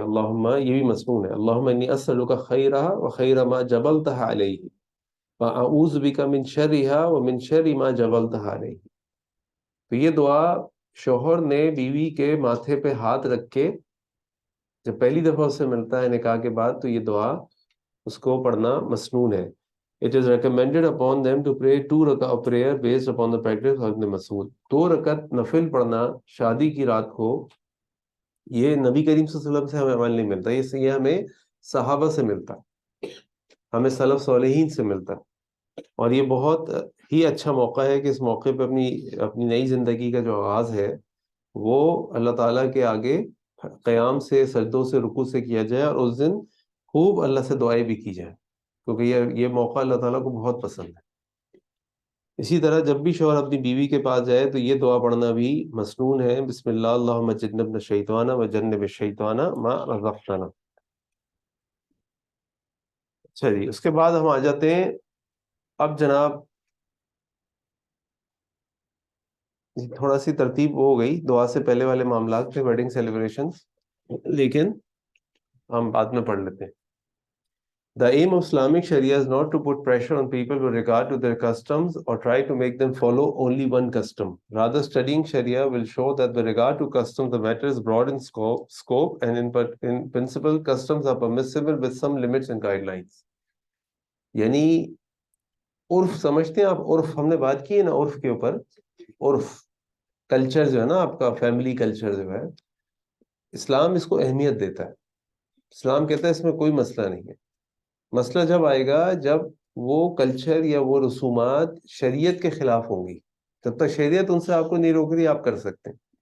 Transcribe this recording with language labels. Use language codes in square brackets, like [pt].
[ar] اللہم، [ur] یہ بھی مسنون ہے، [ar] اللہم انی اسألک خیرہا و خیر ما جبلتہا علیہ وَأَعُوذُ بِكَ مِن شَرِّهَا وَمِن شَرِّ مَا جَبَلْتَهَا عَلَيْهِ. [ur] تو یہ دعا شوہر نے بیوی کے ماتھے پہ ہاتھ رکھ کے جب پہلی دفعہ اس سے ملتا ہے نکاح کے بعد، تو یہ دعا اس کو پڑھنا مسنون ہے. [en] It is recommended upon them to pray 2 rakah of prayer based upon the practice of Ibn Mas'ud. [ur] 2 رکعت نفل پڑھنا شادی کی رات کو، یہ نبی کریم صلی اللہ علیہ وسلم سے ہمیں عمل نہیں ملتا، یہ ہمیں صحابہ سے ملتا، ہمیں سلف صالحین سے ملتا. اور یہ بہت ہی اچھا موقع ہے کہ اس موقع پہ اپنی نئی زندگی کا جو آغاز ہے وہ اللہ تعالیٰ کے آگے قیام سے، سجدوں سے، رکوع سے کیا جائے، اور اس دن خوب اللہ سے دعائیں بھی کی جائے، کیونکہ یہ موقع اللہ تعالیٰ کو بہت پسند ہے۔ اسی طرح جب بھی شوہر اپنی بیوی کے پاس جائے تو یہ دعا پڑھنا بھی مسنون ہے، [ar] بسم اللہ اللہم جنبنا الشیطان وجنب الشیطان ما رزقتنا۔ [ur] اچھا جی، اس کے بعد ہم آ جاتے ہیں، اب جناب تھوڑا سی ترتیب ہو گئی، دعا سے پہلے والے معاملات تھے، ویڈنگ سیلیبریشن، لیکن ہم بعد میں پڑھ لیتے ہیں۔ [en] The aim of Islamic Sharia is not to put pressure on people with regard to their customs or try to make them follow only one custom. Rather, studying Sharia will show that with regard to customs, the matter is broad in scope and in principle, customs are permissible with some limits and guidelines. [ur] یعنی عرف سمجھتے ہیں آپ؟ عرف ہم نے بات کی ہے نا عرف کے اوپر، عرف کلچر جو ہے نا آپ کا، فیملی کلچر جو ہے، اسلام اس کو اہمیت دیتا ہے۔ اسلام کہتا ہے اس میں کوئی مسئلہ نہیں ہے۔ مسئلہ جب آئے گا جب وہ کلچر یا وہ رسومات شریعت کے خلاف ہوں گی، جب تک شریعت ان سے آپ کو نہیں روک رہی آپ کر سکتے ہیں،